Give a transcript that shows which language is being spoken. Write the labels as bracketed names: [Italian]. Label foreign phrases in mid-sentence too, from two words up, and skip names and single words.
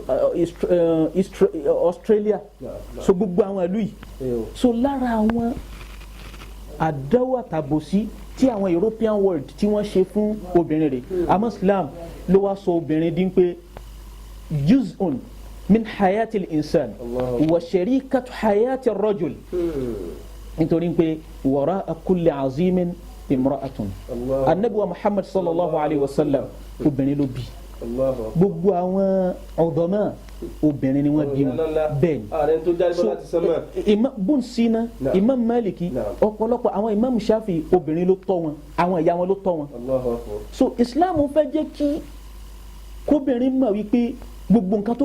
[Yoruba] Australia so gbogbo àwọn ìlú yìí so lára àwọn àdáwò àtàbòsí tí àwọn [English] European world [Yoruba] tí wọ́n ṣe fún obìnrin rẹ̀ àmọ́ Islam ló wá sọ obìnrin dín pé [Arabic] جزء من حياة الإنسان وشريكة حياة الرجل [Yoruba] nítorí pé wara'a [Arabic] كل عظيم امرأة [Yoruba] anabi wa Muhammad [Arabic] صلى الله عليه وسلم [Yoruba] obìnrin ló bí gbogbo àwọn ọ̀dọ́mọ́ obìnrin ni wọ́n bí wọn bẹ́ẹ̀ ni so Ibn Sina Imam Maliki ọ̀pọ̀lọpọ̀ àwọn Imam Shafi obìnrin ló tọ́ wọn àwọn ìyá wọn ló tọ́ wọn so Islam fẹ́ jẹ́ kí kóbìnrin mọ̀ wípé gbogbo nǹkan tó